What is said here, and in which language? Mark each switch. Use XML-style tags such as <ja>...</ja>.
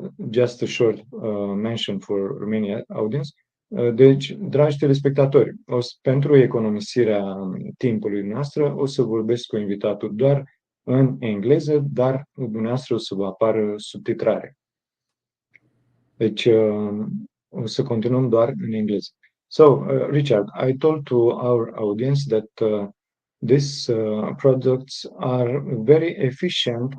<en>Just a short mention for Romania audience.</en> <ro>Deci, dragi telespectatori, pentru economisirea timpului noastră, o să vorbesc cu invitatul doar în engleză, dar dumneavoastră o să vă apară subtitrare. Deci, o să continuăm doar în engleză.</ro> <en>So, Richard, I told to our audience that these products are very efficient.</en>